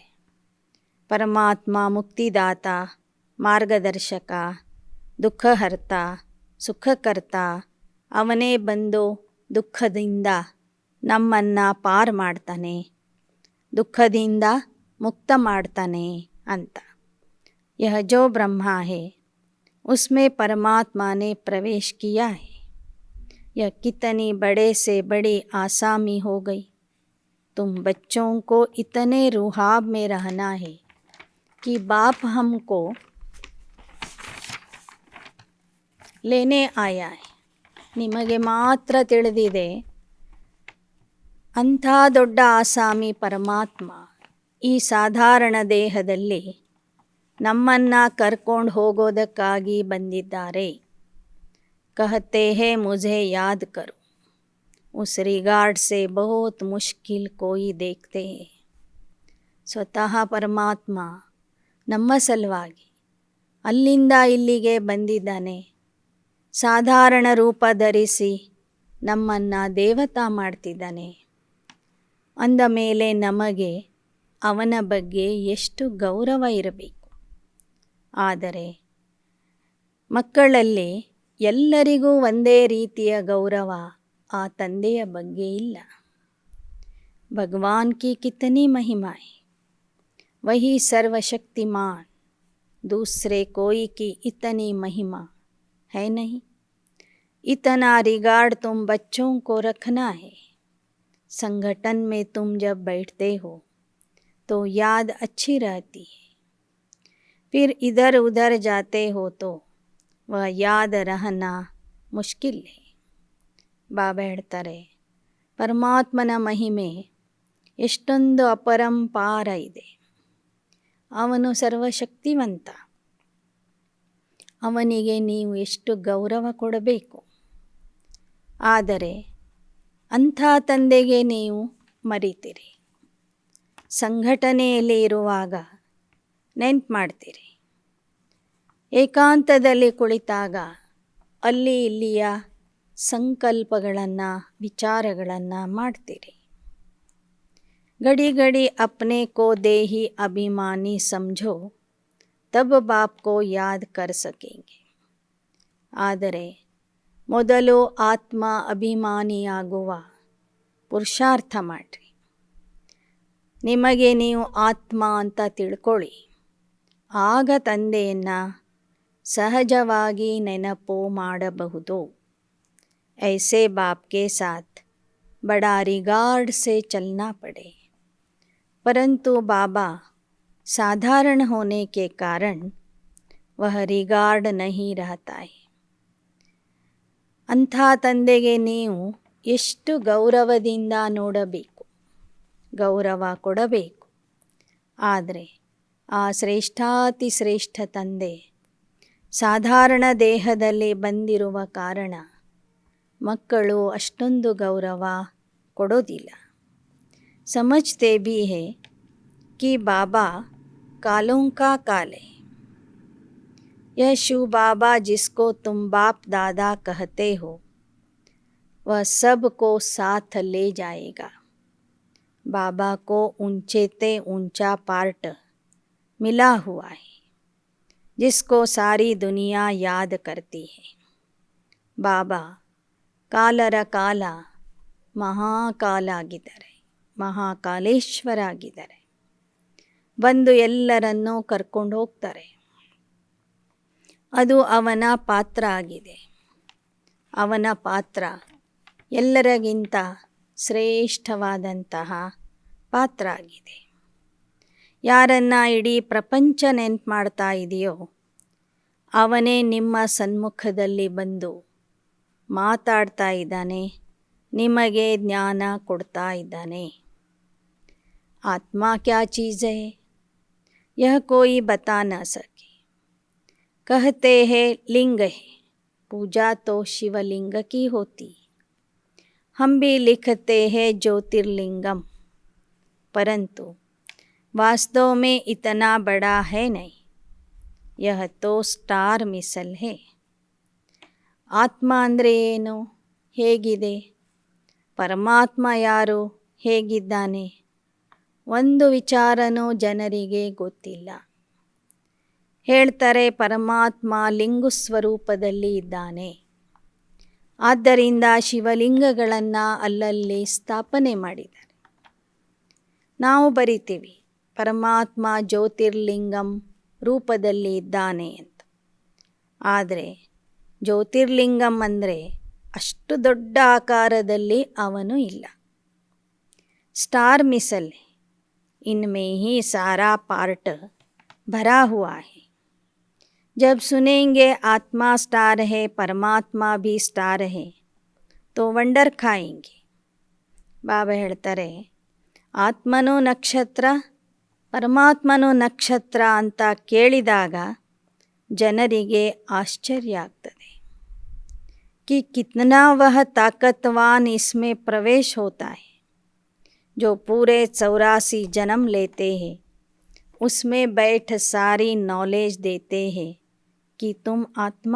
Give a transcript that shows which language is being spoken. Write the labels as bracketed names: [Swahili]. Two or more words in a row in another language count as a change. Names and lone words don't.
[Kannada] ಪರಮಾತ್ಮ ಮುಕ್ತಿದಾತ, ಮಾರ್ಗದರ್ಶಕ, ದುಃಖಹರ್ತ, ಸುಖಕರ್ತ, ಅವನೇ ಬಂದು ದುಃಖದಿಂದ ನಮ್ಮನ್ನು ಪಾರು ಮಾಡ್ತಾನೆ, ದುಃಖದಿಂದ ಮುಕ್ತ ಮಾಡ್ತಾನೆ ಅಂತ. [Hindi] यह जो ब्रह्मा है उसमें परमात्मा ने प्रवेश किया है. यह कितनी बड़े से बड़ी आसामी हो गई. तुम बच्चों को इतने रुहाब में रहना है कि बाप हमको लेने आया है. [Kannada] ನಿಮಗೆ ಮಾತ್ರ ತಿಳಿದಿದೆ ಅಂಥ ದೊಡ್ಡ ಆಸಾಮಿ ಪರಮಾತ್ಮ ಈ ಸಾಧಾರಣ ದೇಹದಲ್ಲಿ ನಮ್ಮನ್ನು ಕರ್ಕೊಂಡು ಹೋಗೋದಕ್ಕಾಗಿ ಬಂದಿದ್ದಾರೆ. [Hindi] कहते हैं मुझे याद करो. उस रिगार्ड से बहुत मुश्किल कोई देखते हैं. [Kannada] ಸ್ವತಃ ಪರಮಾತ್ಮ ನಮ್ಮ ಸಲುವಾಗಿ ಅಲ್ಲಿಂದ ಇಲ್ಲಿಗೆ ಬಂದಿದ್ದಾನೆ. ಸಾಧಾರಣ ರೂಪ ಧರಿಸಿ ನಮ್ಮನ್ನು ದೇವತಾ ಮಾಡ್ತಿದ್ದಾನೆ. ಅಂದ ಮೇಲೆ ನಮಗೆ ಅವನ ಬಗ್ಗೆ ಎಷ್ಟು ಗೌರವ ಇರಬೇಕು. ಆದರೆ ಮಕ್ಕಳಲ್ಲಿ ಎಲ್ಲರಿಗೂ ಒಂದೇ ರೀತಿಯ ಗೌರವ ಆ ತಂದೆಯ ಬಗ್ಗೆ ಇಲ್ಲ. [Hindi] भगवान की कितनी महिमा है, वही सर्वशक्तिमान, दूसरे कोई की इतनी महिमा है नहीं. इतना रिगार्ड तुम बच्चों को रखना है. संगठन में तुम जब बैठते हो तो याद अच्छी रहती है. फिर इधर उधर जाते हो तो वह याद रहना मुश्किल है. [Kannada] ಬಾಬಾ ಹೇಳ್ತಾರೆ, ಪರಮಾತ್ಮನ ಮಹಿಮೆ ಎಷ್ಟೊಂದು ಅಪರಂಪಾರ ಇದೆ. ಅವನು ಸರ್ವಶಕ್ತಿವಂತ. ಅವನಿಗೆ ನೀವು ಎಷ್ಟು ಗೌರವ ಕೊಡಬೇಕು. ಆದರೆ ಅಂಥ ತಂದೆಗೆ ನೀವು ಮರಿತೀರಿ. ಸಂಘಟನೆಯಲ್ಲಿ ಇರುವಾಗ ನೆನ್ಪು ಮಾಡ್ತೀರಿ. ಏಕಾಂತದಲ್ಲಿ ಕುಳಿತಾಗ ಅಲ್ಲಿ ಇಲ್ಲಿಯ ಸಂಕಲ್ಪಗಳನ್ನು, ವಿಚಾರಗಳನ್ನು ಮಾಡ್ತೀರಿ. [Hindi] घड़ी घड़ी अपने को देही अभिमानी समझो, तब बाप को याद कर सकेंगे. [Kannada] ಆದರೆ ಮೊದಲು ಆತ್ಮ ಅಭಿಮಾನಿಯಾಗುವ ಪುರುಷಾರ್ಥ ಮಾಡಿರಿ. ನಿಮಗೆ ನೀವು ಆತ್ಮ ಅಂತ ತಿಳ್ಕೊಳ್ಳಿ. ಆಗ ತಂದೆಯನ್ನು ಸಹಜವಾಗಿ ನೆನಪು ಮಾಡಬಹುದು. [Hindi] ऐसे बाप के साथ बड़ा रिगार्ड से चलना पड़े. परंतु बाबा साधारण होने के कारण वह रिगार्ड नहीं रहता है. [Kannada] ಅಂಥ ತಂದೆಗೆ ನೀವು ಎಷ್ಟು ಗೌರವದಿಂದ ನೋಡಬೇಕು, ಗೌರವ ಕೊಡಬೇಕು. ಆದರೆ ಆ ಶ್ರೇಷ್ಠಾತಿ ಶ್ರೇಷ್ಠ ತಂದೆ ಸಾಧಾರಣ ದೇಹದಲ್ಲಿ ಬಂದಿರುವ ಕಾರಣ ಮಕ್ಕಳು ಅಷ್ಟೊಂದು ಗೌರವ ಕೊಡೋದಿಲ್ಲ. [Hindi] समझते भी है कि बाबा कालों का काल है. यह शिव बाबा जिसको तुम बाप दादा कहते हो वह सबको साथ ले जाएगा. बाबा को ऊंचे ते ऊंचा पार्ट मिला हुआ है जिसको सारी दुनिया याद करती है. [Kannada] बाबा ಕಾಲರ ಕಾಲ ಮಹಾಕಾಲ ಆಗಿದ್ದಾರೆ, ಮಹಾಕಾಲೇಶ್ವರ ಆಗಿದ್ದಾರೆ. ಬಂದು ಎಲ್ಲರನ್ನೂ ಕರ್ಕೊಂಡು ಹೋಗ್ತಾರೆ. ಅದು ಅವನ ಪಾತ್ರ ಆಗಿದೆ. ಅವನ ಪಾತ್ರ ಎಲ್ಲರಿಗಿಂತ ಶ್ರೇಷ್ಠವಾದಂತಹ ಪಾತ್ರ ಆಗಿದೆ. ಯಾರನ್ನ ಇಡೀ ಪ್ರಪಂಚ ನೆನ್ಪು ಮಾಡ್ತಾ ಇದೆಯೋ ಅವನೇ ನಿಮ್ಮ ಸನ್ಮುಖದಲ್ಲಿ ಬಂದು ಮಾತಾಡ್ತಾ ಇದ್ದಾನೆ, ನಿಮಗೆ ಜ್ಞಾನ ಕೊಡ್ತಾ ಇದ್ದಾನೆ. [Hindi] आत्मा क्या ಚೀज़ है यह कोई बता न सके. कहते हैं लिंग है, पूजा तो शिवलिंग की होती. हम भी लिखते हैं ज्योतिर्लिंगम, परंतु वास्तव में इतना बड़ा है नहीं. यह तो स्टार मिसल है. [Kannada] ಆತ್ಮ ಅಂದರೆ ಏನು, ಹೇಗಿದೆ, ಪರಮಾತ್ಮ ಯಾರು, ಹೇಗಿದ್ದಾನೆ, ಒಂದು ವಿಚಾರನೂ ಜನರಿಗೆ ಗೊತ್ತಿಲ್ಲ. ಹೇಳ್ತಾರೆ ಪರಮಾತ್ಮ ಲಿಂಗು ಸ್ವರೂಪದಲ್ಲಿ ಇದ್ದಾನೆ. ಆದ್ದರಿಂದ ಶಿವಲಿಂಗಗಳನ್ನು ಅಲ್ಲಲ್ಲಿ ಸ್ಥಾಪನೆ ಮಾಡಿದ್ದಾರೆ. ನಾವು ಬರಿತೀವಿ ಪರಮಾತ್ಮ ಜ್ಯೋತಿರ್ಲಿಂಗಂ ರೂಪದಲ್ಲಿ ಇದ್ದಾನೆ ಅಂತ. ಆದರೆ ಜ್ಯೋತಿರ್ಲಿಂಗಂ ಅಂದರೆ ಅಷ್ಟು ದೊಡ್ಡ ಆಕಾರದಲ್ಲಿ ಅವನು ಇಲ್ಲ. [Hindi] स्टार मिसल, इनमें ही सारा पार्ट भरा हुआ है. जब सुनेंगे आत्मा स्टार है, परमात्मा भी स्टार है, तो वंडर खाएंगे. [Kannada] ಬಾಬಾ ಹೇಳ್ತಾರೆ ಆತ್ಮನೂ ನಕ್ಷತ್ರ ಪರಮಾತ್ಮನೂ ನಕ್ಷತ್ರ ಅಂತ ಕೇಳಿದಾಗ ಜನರಿಗೆ ಆಶ್ಚರ್ಯ ಆಗ್ತದೆ. [Hindi] कि कितना वह ताकतवान इसमें प्रवेश होता है जो पूरे 84 जन्म लेते हैं, उसमें बैठ सारी नॉलेज देते हैं कि तुम आत्मा.